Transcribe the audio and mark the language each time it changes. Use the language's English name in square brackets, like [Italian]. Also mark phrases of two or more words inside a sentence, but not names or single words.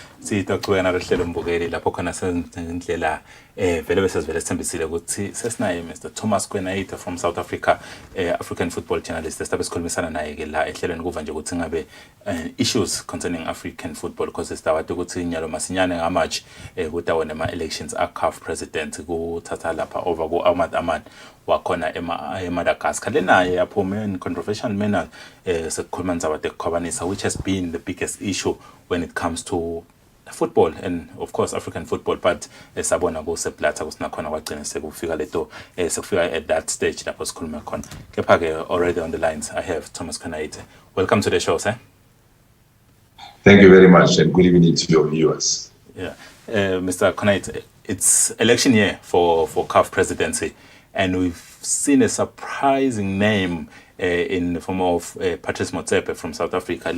[Swati] Sitho kuwena rehlelo mbukeli lapho khona sendlela vele besivele sithembisile ukuthi sesinaye Mr Thomas Kwenaita from South Africa, [English] African football journalist. [Swati] Sibe sikhulumisana naye ke la ehlelweni kuva nje ukuthi ngabe [English] issues concerning African football [Swati] because sitawati ukuthi nyalo masinyane ngamanje kutawona ama elections a CAF president kuthatha lapha over ku Ahmad Ahmad wakhona eMadagascar lenaye yaphuma [English] in controversial manner [Swati] sekukhuluma ndzaba tekukhobanisa, [English] which has been the biggest issue when it comes to football and of course African football, but [Swati] sabona kuseplatha kusinakhona kwagcina sekufika leto sekufika [English] at that stage [Swati] lapho sikhuluma khona. Kepha ke [English] already on the lines I have Thomas Kwenaita. Welcome to the show, sir. Thank you very much and good evening to your viewers. Yeah, Mr. Kwenaita, it's election year for CAF presidency, and we've seen a surprising name in the form of Patrice Motsepe from South Africa.